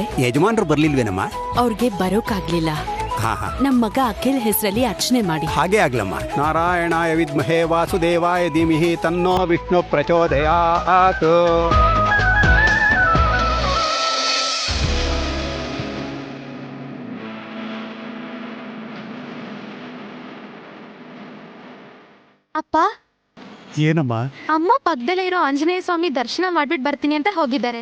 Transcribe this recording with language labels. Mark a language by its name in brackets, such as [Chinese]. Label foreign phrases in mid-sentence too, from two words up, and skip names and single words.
[Kannada] ಯಜಮಾನ್ರು ಬರ್ಲಿಲ್ವೇನಮ್ಮ? ಅವ್ರಿಗೆ ಬರೋಕಾಗ್ಲಿಲ್ಲ. ಹಾ ಹಾ, ನಮ್ ಮಗ ಅಖಿಲ್ ಹೆಸರಲ್ಲಿ ಅರ್ಚನೆ ಮಾಡಿ. ಹಾಗೆ ಆಗ್ಲಮ್ಮ. [Sanskrit] ನಾರಾಯಣಾಯ ವಿದ್ಮಹೇ ವಾಸುದೇವಾಯ ಧೀಮಹಿ ತನ್ನೋ ವಿಷ್ಣು ಪ್ರಚೋದಯಾತ್. [Kannada] ಅಪ್ಪ, ಏನಮ್ಮ? ಅಮ್ಮ ಪಕ್ಕದಲ್ಲೇ ಇರೋ ಆಂಜನೇಯ ಸ್ವಾಮಿ ದರ್ಶನ ಮಾಡ್ಬಿಟ್ಟು ಬರ್ತೀನಿ ಅಂತ ಹೋಗಿದ್ದಾರೆ.